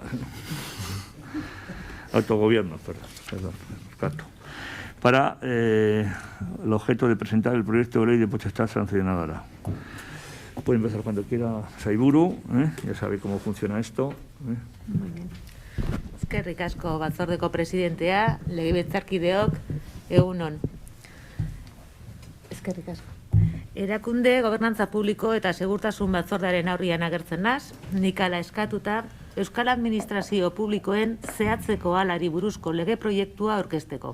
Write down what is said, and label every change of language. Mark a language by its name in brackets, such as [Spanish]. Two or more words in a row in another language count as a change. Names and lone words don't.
[Spanish] Autogobierno, perdón, gato. Para el objeto de presentar el proyecto de ley de potestad sancionadora. Puede empezar cuando quiera Saiburu, ya sabe cómo funciona esto. Muy bien. [Basque] Eskerrik asko batzordeko presidentea, legebiltzarkideok, egun on. Eskerrik asko. Erakunde, gobernantza publiko eta segurtasun batzordearen aurrian agertzen naz, nik hala eskatuta, Euskal Administrazio Publikoen zehatzeko alari buruzko lege proiektua aurkezteko.